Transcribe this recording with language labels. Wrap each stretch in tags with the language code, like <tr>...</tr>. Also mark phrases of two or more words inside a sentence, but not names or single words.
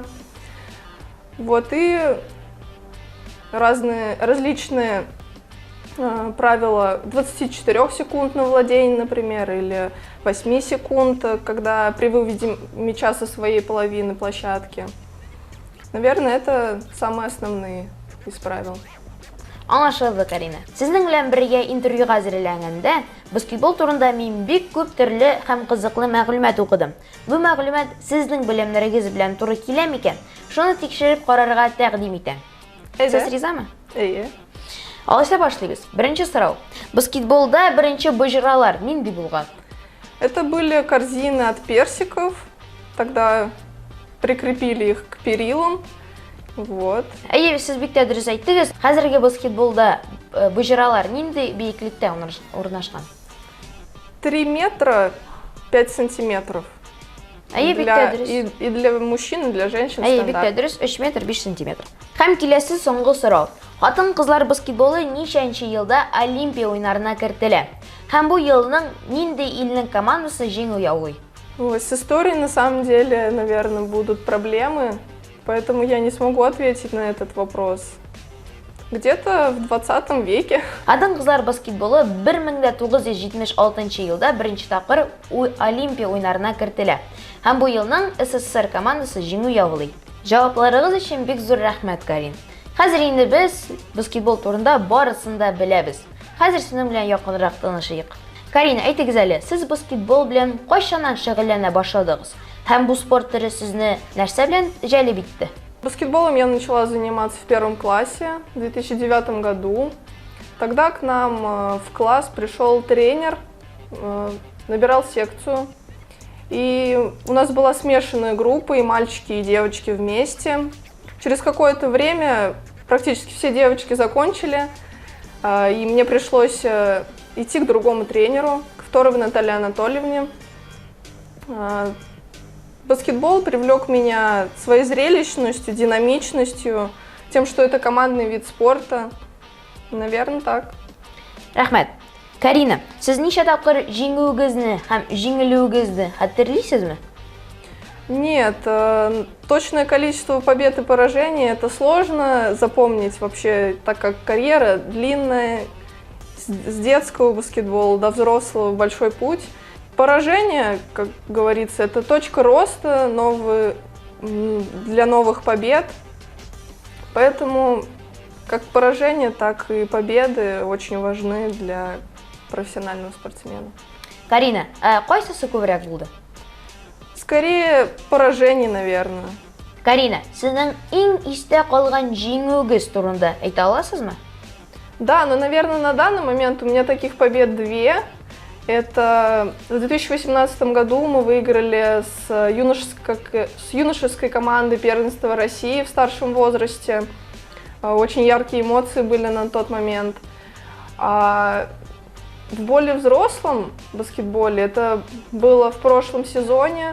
<ru>Вот, и различные правила 24 секунд на владение, например, или 8 секунд, когда при выводе мяча со своей половины площадки. Наверное, это самые основные из правил.</ru> <tt>Аңлашылды, Карина. Сезнең белән бергә интервьюга әзерләнгәндә, баскетбол турында мин бик күп төрле һәм кызыклы мәгълүмат укыдым. Бу мәгълүмат сезнең белемнәрегез белән туры килә микән? Шуны тикшереп карарга тәкъдим итәм. Сез ризамы? Алайса башлыйбыз. Беренче сорау. Баскетболда беренче боҗралар нинди булган?</tt> <ru>Это были корзины от персиков. Тогда прикрепили их к перилам. Вот.</ru> <tt>Сез бик тә дөрес әйттегез. Хәзерге баскетболда боҗралар нинди биеклектә урнашкан?</tt> <ru>3 метра 5 сантиметров. И для мужчин, и для женщин стандарт.</ru> <tt>Бик тә дөрес, 3 метр 5 сантиметр. Һәм киләсе соңгы сорау. Хатын-кызлар баскетболы ничәнче елда Олимпия уйнарына кертелә? Һәм бу елның нинди илнең командасы җиңү яулый?</tt> <ru>С историей на самом деле, наверное, будут проблемы, поэтому я не смогу ответить на этот вопрос. Где-то в 20 веке.</ru> <tt>Хатын-кызлар баскетболы 1976 елда беренче тапкыр Олимпия уйнарына кертелә. Һәм бу елның СССР командасы җиңү яулый. Җавапларыгыз өчен бик зур рәхмәт, Карин. Хәзер инде без баскетбол турында барысын да беләбез. Хәзер сезнең белән якынрак танышыйк. Карина, әйтегез әле, сез баскетбол белән кайчаннан шөгыльләнә башладыгыз? Һәм бу спорт төре сезне нәрсә белән җәлеп итте?</tt> <ru>Баскетболом я начала заниматься в 1 классе в 2009 году. Тогда к нам в класс пришел тренер, набирал секцию. И у нас была смешанная группа, и мальчики, и девочки вместе. Через какое-то время практически все девочки закончили, и мне пришлось идти к другому тренеру, к Второвой Наталье Анатольевне. Баскетбол привлек меня своей зрелищностью, динамичностью, тем, что это командный вид спорта. Наверное, так.</ru> <tt>Рәхмәт. Карина, сез ничә тапкыр җиңүегезне һәм җиңелүегезне хәтерлисезме?</tt> <ru>Нет, точное количество побед и поражений это сложно запомнить вообще, так как карьера длинная, с детского баскетбола до взрослого большой путь. Поражение, как говорится, это точка роста для новых побед, поэтому как поражения, так и победы очень важны для профессионального спортсмена.</ru> <tt>Карина, кайсысы күбрәк булды?</tt> <ru>Скорее поражений, наверное.</ru> <tt>Карина, сезнең иң истә калган җиңүегез турында әйтә аласызмы?</tt> <ru>Да, но, наверное, на данный момент у меня таких побед 2. Это в 2018 году мы выиграли с юношеской командой первенства России в старшем возрасте. Очень яркие эмоции были на тот момент. А в более взрослом баскетболе это было в прошлом сезоне.</ru>